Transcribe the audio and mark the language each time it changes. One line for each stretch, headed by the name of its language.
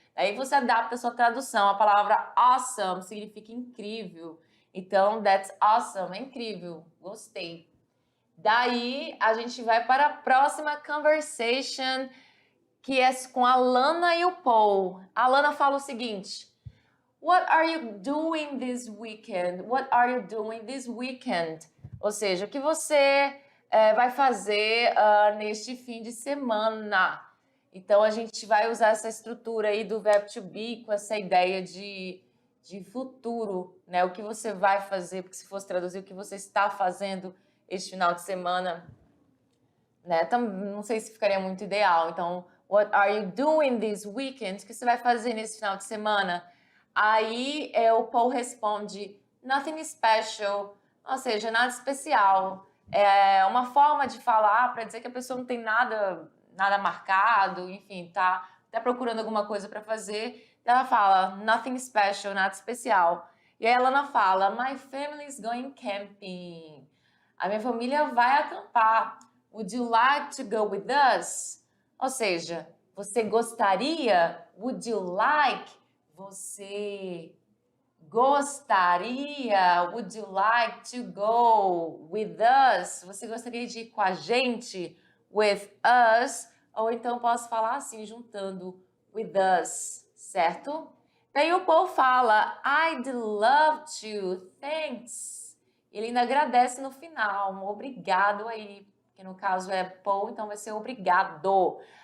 Portuguese: Aí você adapta a sua tradução, a palavra awesome significa incrível. Então,
English: that's awesome,
Portuguese: é incrível, gostei. Daí a gente vai para a próxima conversation, que é com a Lana e o Paul. A Lana fala o seguinte:
English: What are you doing this weekend? What are you doing this weekend?
Portuguese: Ou seja, o que você vai fazer neste fim de semana? Então, a gente vai usar essa estrutura aí do verbo to be com essa ideia de futuro, né? O que você vai fazer, porque se fosse traduzir o que você está fazendo este final de semana, né? Não sei se ficaria muito ideal. Então,
English: what are you doing this weekend?
Portuguese: O que você vai fazer nesse final de semana? Aí o Paul responde
English: nothing special,
Portuguese: ou seja, nada especial. É uma forma de falar para dizer que a pessoa não tem nada marcado, enfim, tá procurando alguma coisa para fazer. Ela fala
English: nothing special,
Portuguese: nada especial. E aí a Lana fala
English: my family is going camping.
Portuguese: A minha família vai acampar.
English: Would you like to go with us?
Portuguese: Ou seja, você gostaria?
English: Would you like?
Portuguese: Você gostaria?
English: Would you like to go with us?
Portuguese: Você gostaria de ir com a gente?
English: With us?
Portuguese: Ou então posso falar assim, juntando
English: with us,
Portuguese: certo? Daí o Paul fala,
English: I'd love to, thanks.
Portuguese: Ele ainda agradece no final, um obrigado aí, que no caso é Paul, então vai ser obrigado.